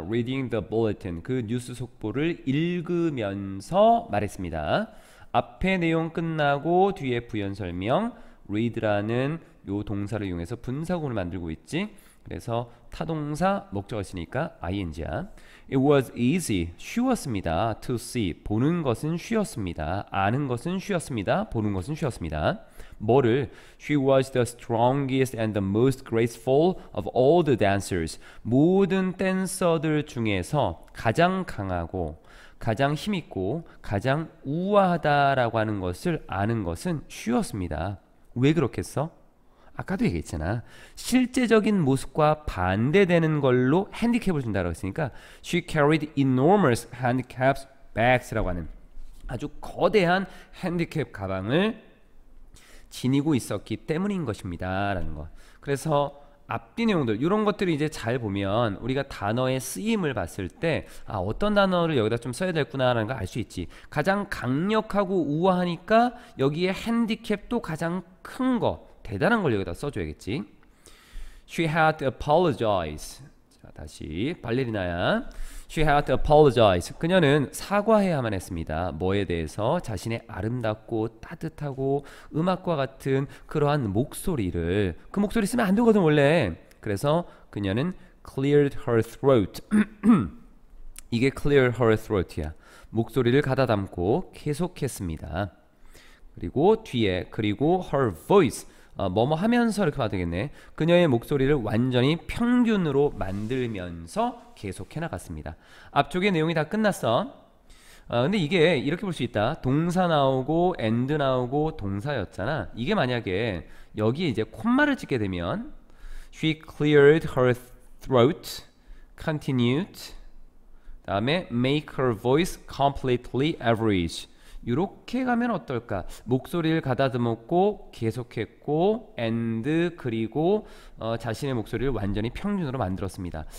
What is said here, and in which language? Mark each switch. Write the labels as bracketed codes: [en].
[en] Reading the bulletin. [ko] 그 뉴스 속보를 읽으면서 말했습니다. 앞에 내용 끝나고 뒤에 부연 설명. read라는 요 동사를 이용해서 분사구문을 만들고 있지. 그래서 타동사 목적어 있으니까 ing야. [en] It was easy, [ko] 쉬웠습니다. [en] To see, [ko] 보는 것은 쉬웠습니다. 아는 것은 쉬웠습니다. 보는 것은 쉬웠습니다. 뭐를? [en] She was the strongest and the most graceful of all the dancers. [ko] 모든 댄서들 중에서 가장 강하고 가장 힘있고 가장 우아하다라고 하는 것을 아는 것은 쉬웠습니다. 왜 그렇겠어? 아까도 얘기했잖아. 실제적인 모습과 반대되는 걸로 핸디캡을 준다고 했으니까 [en] She carried enormous handicapped bags [ko] 라고 하는 아주 거대한 핸디캡 가방을 지니고 있었기 때문인 것입니다 라는 거. 그래서 앞뒤 내용들 이런 것들을 이제 잘 보면 우리가 단어의 쓰임을 봤을 때 어떤 단어를 여기다 좀 써야 되겠구나 라는 걸 알 수 있지. 가장 강력하고 우아하니까 여기에 핸디캡도 가장 큰 거, 대단한 걸 여기다 써줘야겠지. [en] She had to apologize. [ko] 자, 다시 발레리나야. [en] She had to apologize. [ko] 그녀는 사과해야만 했습니다. 뭐에 대해서? 자신의 아름답고 따뜻하고 음악과 같은 그러한 목소리를. 그 목소리 쓰면 안 되거든 원래. 그래서 그녀는 [en] cleared her throat. [ko] 이게 [en] clear her throat이야. [ko] 목소리를 가다담고 계속했습니다. 그리고 뒤에 그리고 [en] her voice. [ko] 뭐뭐 하면서 이렇게 봐도 되겠네. 그녀의 목소리를 완전히 평균으로 만들면서 계속해 나갔습니다. 앞쪽의 내용이 다 끝났어. 근데 이게 이렇게 볼 수 있다. 동사 나오고 and 나오고 동사였잖아. 이게 만약에 여기에 이제 콤마를 찍게 되면 [en] She cleared her throat, continued, [ko] 다음에 [en] make her voice completely average. [ko] 이렇게 가면 어떨까? 목소리를 가다듬었고 계속했고 and 그리고 자신의 목소리를 완전히 평균으로 만들었습니다.